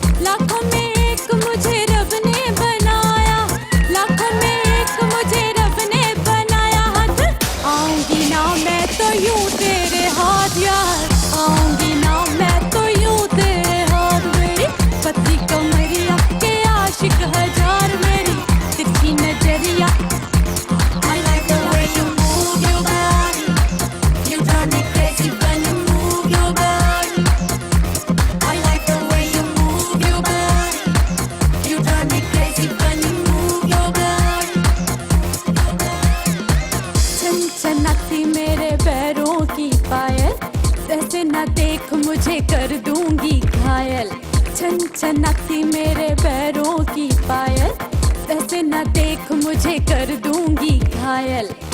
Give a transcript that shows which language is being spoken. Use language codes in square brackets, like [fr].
[hi] लाखों में एक मुझे रब ने बनाया, लाखों में एक मुझे रब ने बनाया। हाथ आऊंगी ना मैं तो यूं तेरे हाथ यार, आऊंगी ना मैं तो यूं तेरे हाथ। मेरी पति कमरिया के आशिक हजार, मेरी तिरछी नजरिया। [en] I like the way you move your body, you drive me crazy when you move your body. I like the way you move your body, you drive me crazy when you move your body. [hi] छनछनाती मेरे पैरों की पायल, ऐसे ना देख मुझे कर दूंगी घायल। छनछनाती मेरे पैरों की पायल, ऐसे ना देख मुझे कर दूंगी घायल।